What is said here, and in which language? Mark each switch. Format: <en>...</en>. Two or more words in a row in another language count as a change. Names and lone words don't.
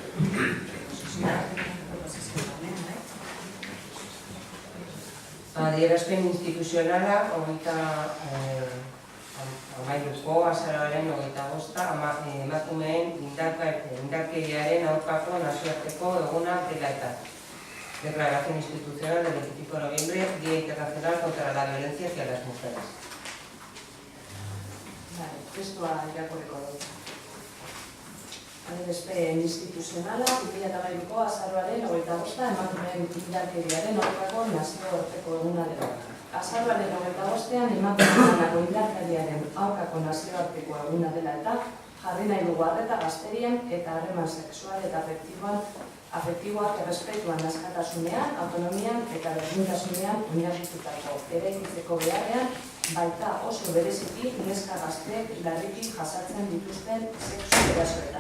<eu>Adierazpen instituzionala, 13ko azaroaren 25 emakumeen indarkeriaren aurkako nazioarteko eguna dela eta.</eu> <es>Declaración institucional del 25 de noviembre, Día Internacional contra la Violencia hacia las Mujeres.</es> <eu>Testua irakurriko dut. Adierazpen instituzionala, 2008ko azaroaren 25 emakumeen indarkeriaren aurkako nazioarteko eguna dela. Azaroaren 25ean emakumeen indarkeriaren aurkako nazioarteko eguna dela eta jarri nahi dugu arreta gazterian eta harreman sexual eta afektiboak errespetuan, askatasunean, autonomian eta berdintasunean oinarritutako eraikitzeko beharrean, baita oso bereziki neska gazteek larriki jasatzen dituzten sexu erasoetan.</eu>